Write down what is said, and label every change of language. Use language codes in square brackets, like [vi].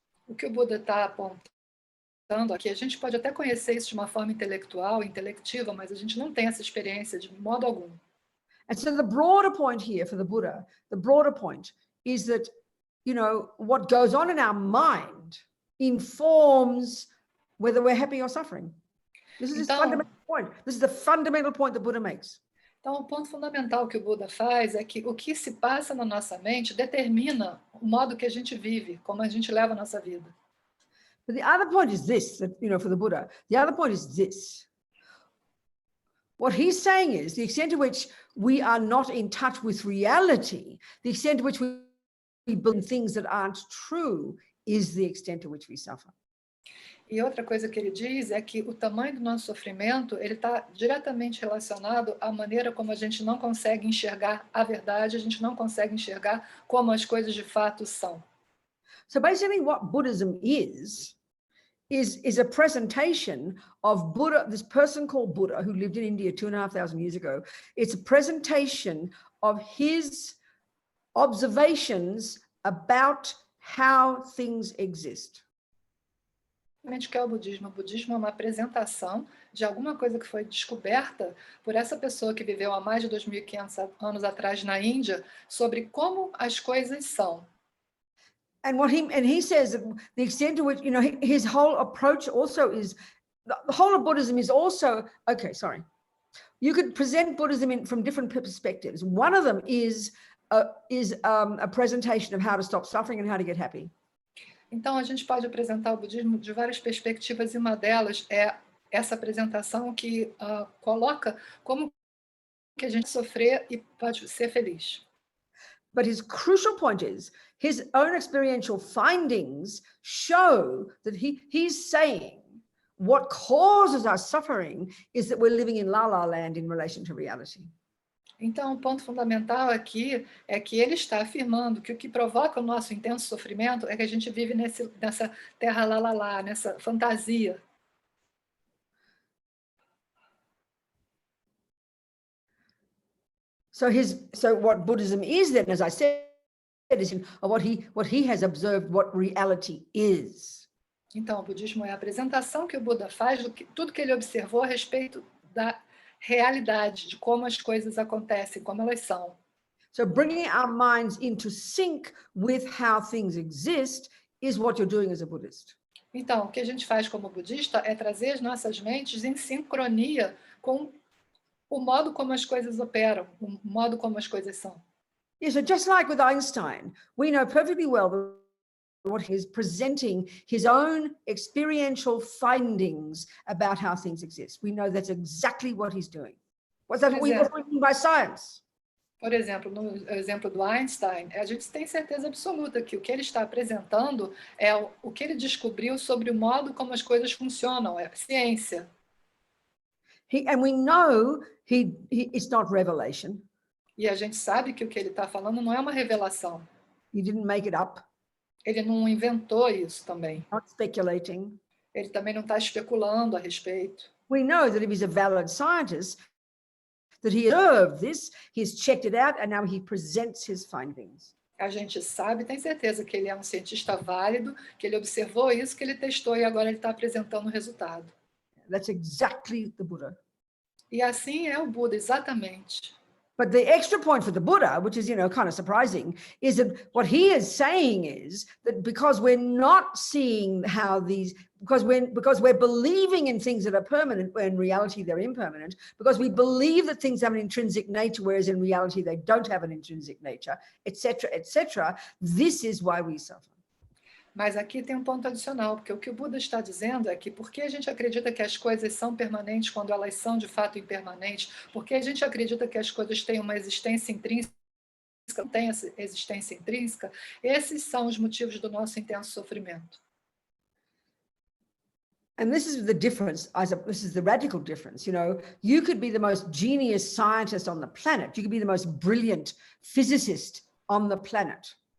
[pt] O que o Buda está apontando aqui, a gente pode até conhecer isso de uma forma intelectual, intelectiva, mas a gente não tem essa experiência de modo algum. [en] And so the broader point here for the Buddha, the broader point is that, what goes on in our mind informs whether we're happy or suffering. This is his fundamental point. This is the fundamental point that Buddha makes. [pt] Então, o ponto fundamental que o Buda faz é que o que se passa na nossa mente determina o modo que a gente vive, como a gente leva a nossa vida. [en] But the other point is this, that, for the Buddha, the other point is this. What he's saying is the extent to which we are not in touch with reality, the extent to which we believe things that aren't true, is the extent to which we suffer. [pt] E outra coisa que ele diz é que o tamanho do nosso sofrimento ele está diretamente relacionado à maneira como a gente não consegue enxergar a verdade, a gente não consegue enxergar como as coisas de fato são. [en] So basically what Buddhism is a presentation of Buddha, this person called Buddha who lived in India 2,500 years ago. It's a presentation of his observations about how things exist. [pt] O que é o budismo? O budismo é uma apresentação de alguma coisa que foi descoberta por essa pessoa que viveu há mais de 2.500 anos atrás na Índia sobre como as coisas são. [en] And he says that the extent to which, his whole approach also is, the whole of Buddhism is also, you could present Buddhism from different perspectives. One of them is a presentation of how to stop suffering and how to get happy. [pt] Então, a gente pode apresentar o budismo de várias perspectivas, e uma delas é essa apresentação que coloca como que a gente sofrer e pode ser feliz. [en] But his crucial point is, his own experiential findings show that he's saying what causes our suffering is that we're living in la-la land in relation to reality. [pt] Então, o ponto fundamental aqui é que ele está afirmando que o que provoca o nosso intenso sofrimento é que a gente vive nessa terra lá, nessa fantasia. [en] So what Buddhism is then, as I said, is what he has observed what reality is. [pt] Então, o budismo é a apresentação que o Buda faz do que tudo que ele observou a respeito da realidade, de como as coisas acontecem, como elas são. [en] So bringing our minds into sync with how things exist is what you're doing as a Buddhist. [pt] Então, o que a gente faz como budista é trazer as nossas mentes em sincronia com o modo como as coisas operam, o modo como as coisas são. [en] Yeah, so just like with Einstein, we know perfectly well that what he is presenting his own experiential findings about how things exist. We know that's exactly what he's doing. What's that? What we mean by science? [pt] Por exemplo, no exemplo do Einstein, a gente tem certeza absoluta que o que ele está apresentando é o que ele descobriu sobre o modo como as coisas funcionam, é ciência. [en] And we know it's not revelation. [pt] E a gente sabe que o que ele está falando não é uma revelação. [en] He didn't make it up. [pt] Ele não inventou isso também. [en] Not speculating. [pt] Ele também não está especulando a respeito. [en] We know that if he's a valid scientist, that he observed this, he's checked it out, and now he presents his findings. [pt] A gente sabe, tem certeza que ele é um cientista válido, que ele observou isso, que ele testou e agora ele está apresentando o resultado. [en] That's exactly the Buddha. [pt] E assim é o Buda, exatamente. [en] But the extra point for the Buddha, which is, kind of surprising, is that what he is saying is that because we're not seeing how these, because we're believing in things that are permanent, when in reality they're impermanent, because we believe that things have an intrinsic nature, whereas in reality they don't have an intrinsic nature, etc., this is why we suffer. [pt] Mas aqui tem um ponto adicional, porque o que o Buda está dizendo é que porque a gente acredita que as coisas são permanentes quando elas são de fato impermanentes, porque a gente acredita que as coisas têm uma existência intrínseca, não têm essa existência intrínseca, esses são os motivos do nosso intenso sofrimento. [en] And this is the difference, this is the radical difference, you could be the most genius scientist on the planet, you could be the most brilliant physicist on the planet.